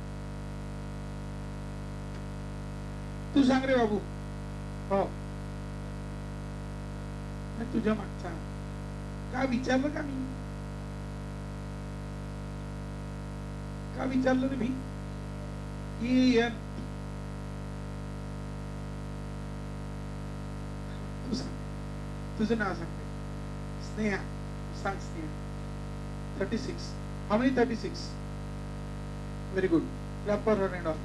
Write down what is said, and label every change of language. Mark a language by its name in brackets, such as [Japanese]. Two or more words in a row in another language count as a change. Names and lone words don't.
[Marathi] तू सांग रे बाबू. हो, तुझ्या मागचा का विचारलं का मी? का विचारलं रे मी? EN. तुझं नाव सांगते. स्नेहा. सांग स्नेहा. 36. [English] How many 36? Very good. Clap for her and all.